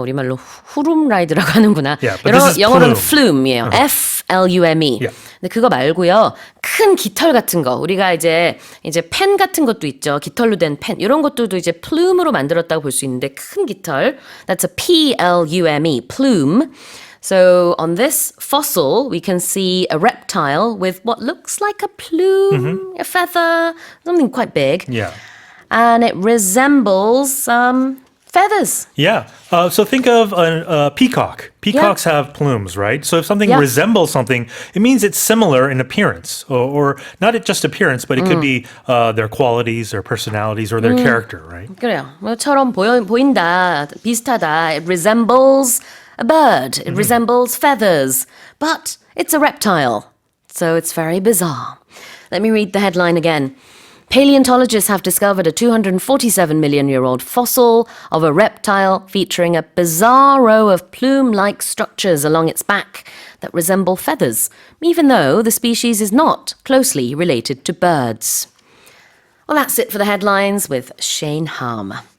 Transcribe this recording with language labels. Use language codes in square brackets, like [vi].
[ko] 우리말로 후룸라이드라고 하는구나. [en] Yeah, but this is [ko] 영어로는 [en] plume. [ko] flume이에요. F-L-U-M-E. [en] Yeah. [ko] 근데 그거 말고요. 큰 깃털 같은 거. 우리가 이제 펜 같은 것도 있죠. 깃털로 된 펜. 이런 것들도 이제 plume으로 만들었다고 볼 수 있는데 큰 깃털. [en] That's a P-L-U-M-E. Plume. So on this fossil, we can see a reptile with what looks like a plume, a feather, something quite big. Yeah. And it resembles feathers. Yeah. So think of a peacock. Peacocks have plumes, right? So if something resembles something, it means it's similar in appearance, or not just appearance, but it could be their qualities, their personalities, or their character, right? [ko] 그래요. 뭐처럼 보인다, 비슷하다. [en] It resembles a bird. It resembles feathers. But it's a reptile. So it's very bizarre. Let me read the headline again. Paleontologists have discovered a 247-million-year-old fossil of a reptile featuring a bizarre row of plume-like structures along its back that resemble feathers, even though the species is not closely related to birds. Well, that's it for the headlines with Shane Harmer.